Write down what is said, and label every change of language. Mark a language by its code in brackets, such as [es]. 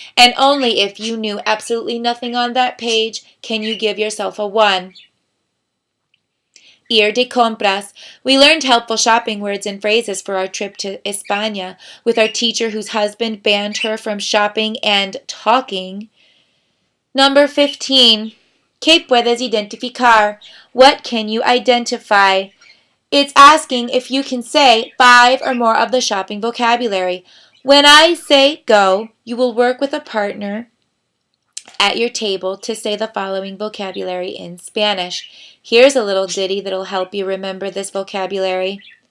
[en] And only if you knew absolutely nothing on that page can you give yourself a 1. [es] Ir de compras. [en] We learned helpful shopping words and phrases for our trip to España with our teacher whose husband banned her from shopping and talking. Number 15. [es] ¿Qué puedes identificar? [en] What can you identify? It's asking if you can say 5 or more of the shopping vocabulary. When I say go, you will work with a partner at your table to say the following vocabulary in Spanish. Here's a little ditty that'll help you remember this vocabulary.